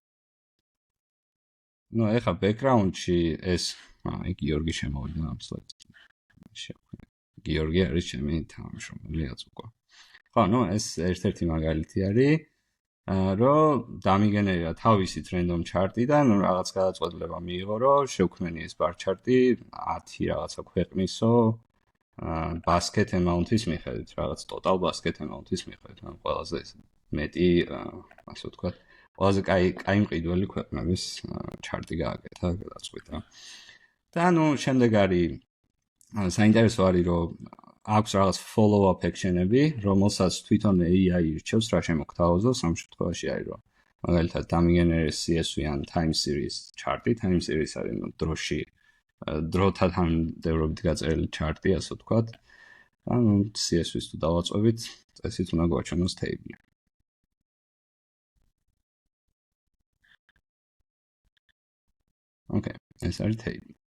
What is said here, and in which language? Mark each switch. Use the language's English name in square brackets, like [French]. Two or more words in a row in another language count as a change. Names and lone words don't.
[Georgian] ну, ეხა background-ში ეს, გიორგი შემოვიდა ამ slide-ში. გიორგი არის ჩემი თანამშრომელი უკვე. ხო, ну, ეს ერთ-ერთი მაგალითი არის, რომ დამიგენერირა თავისით [English] random chart- [Georgian] დან, რაღაც გადაწყვეტილება მიიღო, რომ შევქმენი ეს [English] bar chart- [Georgian] ი 10 რაღაცა ქვეყნისო [English] basket amount- [Georgian] ის მიხედვით, რაღაც [English] total basket amount- [Georgian] ის მიხედვით, ყველაზე მეტი, ასე ვთქვათ, ყველაზე კაი მყიდველი ქვეყნების chart-ი გააკეთა, გადაწყვიტა. და ну, შემდეგ არის საინტერესო არის, რომ აქვს რაღაც [English] follow-up action- [Georgian] ები, რომელსაც თვითონ AI ირჩევს რა შემოგთავაზოს, ამ შემთხვევაში არის, რომ მაგალითად დამიგენერეს CSV-ან [English] time series chart- [Georgian] ი, [English] time series [Georgian] არის დროში დროთან დევრობით გაწერილი chart-ი, ასე ვთქვათ. და ну, CSV-ს თუ დავაწვევით, წესით უნდა გვაჩვენოს table. Okay, ეს არის table.